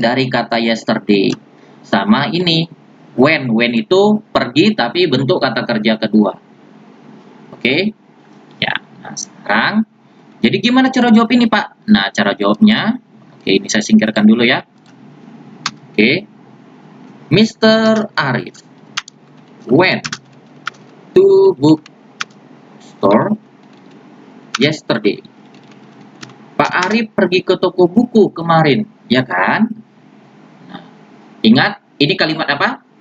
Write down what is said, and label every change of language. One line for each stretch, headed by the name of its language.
Indonesian: Dari kata yesterday. Sama ini when itu pergi tapi bentuk kata kerja kedua. Oke. Ya, nah sekarang jadi gimana cara jawab ini, Pak? Nah, cara jawabnya, oke, ini saya singkirkan dulu ya. Oke. Mr.
English: Arif went to bookstore yesterday.
Indonesian: Pak Arif pergi ke toko buku kemarin, ya kan? Nah, ingat, ini kalimat apa?